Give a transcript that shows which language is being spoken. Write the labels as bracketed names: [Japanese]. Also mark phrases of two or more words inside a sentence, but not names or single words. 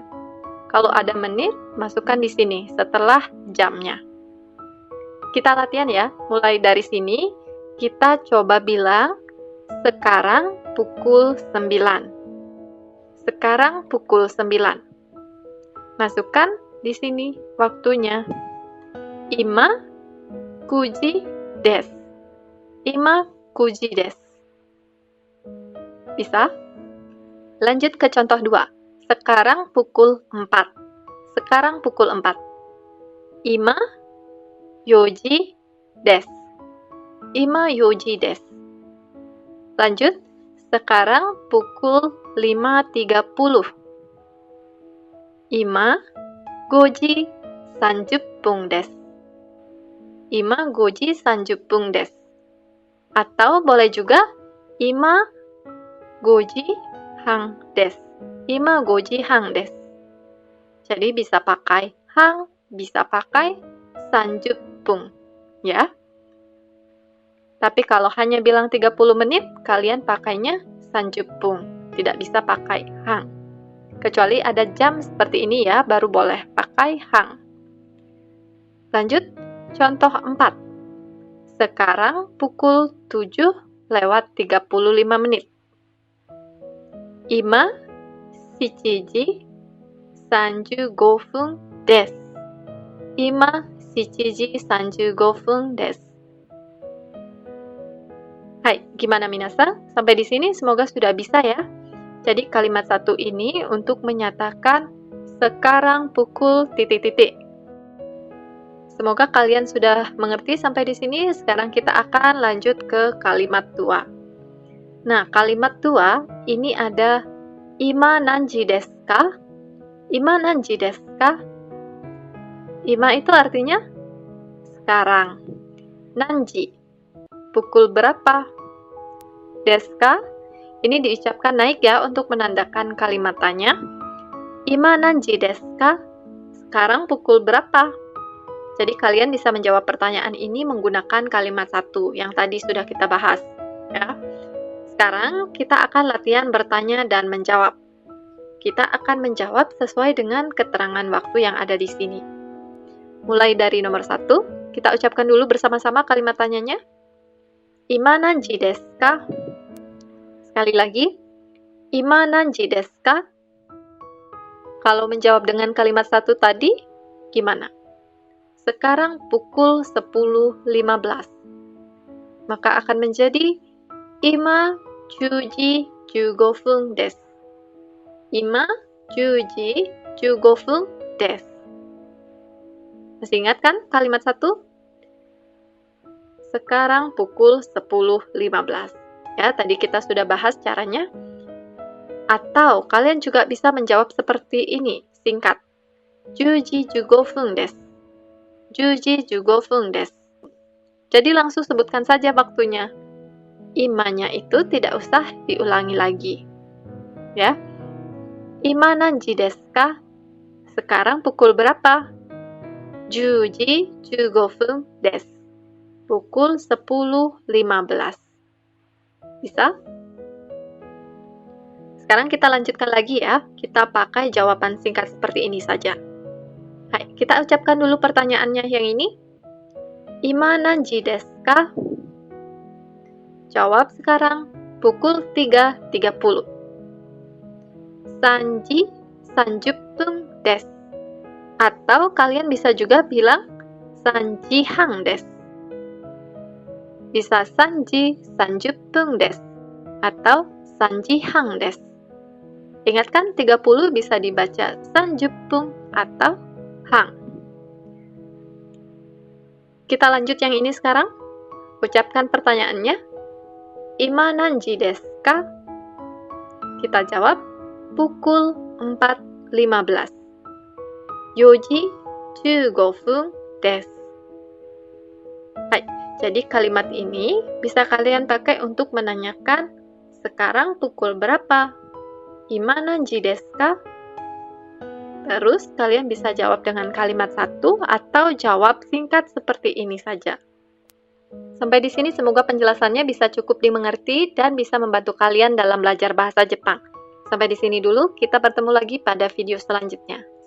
[Indonesian] Kalau ada menit, masukkan di sini setelah jamnya. Kita latihan ya. Mulai dari sini, kita coba bilang sekarang pukul 9. Sekarang pukul 9. Masukkan di sini waktunya. [Japanese] 今九時です. 今九時です. Bisa? [Indonesian] Lanjut ke contoh 2. Sekarang pukul 4. sekarang pukul 4. [Japanese] 今四時です. 今四時です. [Indonesian] Lanjut, sekarang pukul 5.30. [Japanese] 今五時30分です. 今五時30分です. [Indonesian] Atau boleh juga [Japanese] 今五時半です. 今五時半です. [Indonesian] Jadi bisa pakai hang, bisa pakai 30 分, ya. Tapi kalau hanya bilang 30 menit, kalian pakainya 30 分. Tidak bisa pakai hang. Kecuali ada jam seperti ini ya, baru boleh pakai hang. Lanjut, contoh 4. Sekarang pukul 7:35 menit. [Japanese] 今七時35分です. 今七時35分です. [Indonesian] Hai, gimana minasan? Sampai di sini semoga sudah bisa ya. Jadi kalimat satu ini untuk menyatakan sekarang pukul titik-titik. Semoga kalian sudah mengerti sampai di sini. Sekarang kita akan lanjut ke kalimat 2. Nah, kalimat 2 ini ada [Japanese] 今何時ですか? 今何時ですか? [Indonesian] Ima itu artinya sekarang. Nanji, pukul berapa? [Japanese] ですか? [Indonesian] Ini diucapkan naik ya untuk menandakan kalimat tanya. [Japanese] 今何時ですか? [Indonesian] Sekarang pukul berapa? Jadi kalian bisa menjawab pertanyaan ini menggunakan kalimat 1 yang tadi sudah kita bahas. Ya. Sekarang kita akan latihan bertanya dan menjawab. Kita akan menjawab sesuai dengan keterangan waktu yang ada di sini. Mulai dari nomor 1, kita ucapkan dulu bersama-sama kalimat tanyanya. [Japanese] 今何時ですか? [Indonesian] Sekali lagi, [Japanese] 今何時ですか? [Indonesian] Kalau menjawab dengan kalimat 1 tadi, gimana? Sekarang pukul 10.15. Maka akan menjadi [Japanese] 今十時15分です. 今十時15分です. [Indonesian] Masih ingat kan kalimat 1? Sekarang pukul 10.15. Ya, tadi kita sudah bahas caranya. Atau kalian juga bisa menjawab seperti ini, singkat. [Japanese] 十時15分です。十時15分です. [Indonesian] Jadi langsung sebutkan saja waktunya. Imanya itu tidak usah diulangi lagi. Ya. [Japanese] 今何時ですか? [Indonesian] Sekarang pukul berapa? [Japanese] 十時15分です. [Indonesian] Pukul 10.15. Bisa? Sekarang kita lanjutkan lagi ya. Kita pakai jawaban singkat seperti ini saja. Hai, kita ucapkan dulu pertanyaannya yang ini. [Japanese] 今何時ですか? [Indonesian] Jawab sekarang pukul 3.30. [Japanese] 三時30分です. [Indonesian] Atau kalian bisa juga bilang [Japanese] 三時半です. Bisa 三時30分です. Atau 三時半です. [Indonesian] Ingatkan 30 bisa dibaca 30 分 atau hang. Kita lanjut yang ini sekarang. Ucapkan pertanyaannya. [Japanese] 今何時ですか? [Indonesian] Kita jawab pukul 4.15. [Japanese] 四時15分です. [Indonesian] Hai, jadi kalimat ini bisa kalian pakai untuk menanyakan sekarang pukul berapa? [Japanese] 今何時ですか? [Indonesian] Terus kalian bisa jawab dengan kalimat 1 atau jawab singkat seperti ini saja. Sampai di sini semoga penjelasannya bisa cukup dimengerti dan bisa membantu kalian dalam belajar bahasa Jepang. Sampai di sini dulu, kita bertemu lagi pada video selanjutnya.